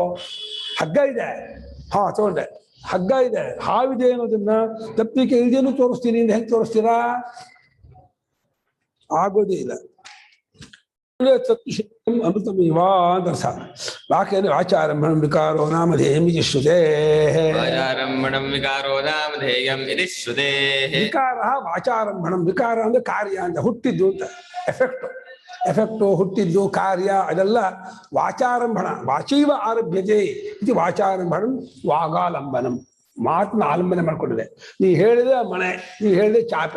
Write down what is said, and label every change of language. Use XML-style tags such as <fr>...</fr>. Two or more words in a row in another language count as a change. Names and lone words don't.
<kn>ಹಗ್ಗ ಇದೆ, ಹಾ ತಗೊಂಡೆ, ಹಗ್ಗ ಇದೆ, ಹಾವಿದೆ ಅನ್ನೋದನ್ನ ತತ್ವಕ್ಕೆ ಇಲ್ದೇನು ತೋರಿಸ್ತೀನಿ ಅಂತ ಹೆಂಗೆ ತೋರಿಸ್ತೀರಾ? ಆಗೋದೇ ಇಲ್ಲ. ಅಮೃತಮೇವ ಅಂತ ಅರ್ಥ.</kn> <sa>ವಾಕ್ಯದಲ್ಲಿ ವಾಚಾರಂಭಣಂ ವಿಕಾರೋ ನಾಮಧೇಯಂ ಇತಿ ಶ್ರುತೇಃ. ವಾಚಾರಂಭಣಂ ವಿಕಾರೋ ನಾಮಧೇಯಂ ಇತಿ ಶ್ರುತೇಃ. ವಿಕಾರ ವಾಚಾರಂಭಣಂ,</sa> <kn>ವಿಕಾರ ಅಂದ್ರೆ ಕಾರ್ಯ ಅಂತ, ಹುಟ್ಟಿದ್ದು ಅಂತ, ಎಫೆಕ್ಟ್. ಎಫೆಕ್ಟು, ಹುಟ್ಟಿದ್ದು, ಕಾರ್ಯ ಅದೆಲ್ಲ ವಾಚಾರಂಭಣ.</kn> <sa>ವಾಚೈವ ಆರಭ್ಯತೆ ಇದು ವಾಚಾರಂಭಣಂ ವಾಗಾಲಂಬನಂ.</sa> <kn>ಮಾತನ್ನ ಆಲಂಬನೆ ಮಾಡ್ಕೊಂಡಿದೆ. ನೀ ಹೇಳಿದೆ ಮನೆ, ನೀ ಹೇಳಿದೆ ಚಾಪೆ.</kn>